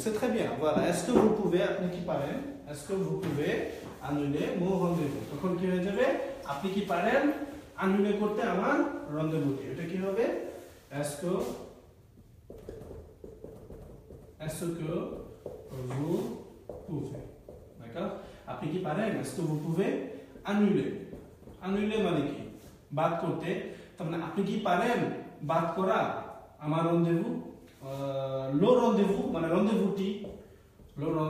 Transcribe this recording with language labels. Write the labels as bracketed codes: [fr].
[fr] C'est très bien, voilà, est-ce que vous pouvez, [bn] আপনি কি পারেন, [fr] est-ce que vous pouvez annuler mon rendez-vous? [bn] তখন কি হয়ে যাবে? আপনি কি পারেন annuler করতে আমার rendez-vous-টি? এটা কি হবে? [fr] est-ce que vous pouvez, d'accord, [bn] আপনি কি পারেন? [fr] est-ce que vous pouvez annuler [bn] মানে কি? বাদ করতে। তার মানে আপনি কি পারেন বাদ করা আমার rendez-vous, le rendez-vous মানে rendez-vous-টি, le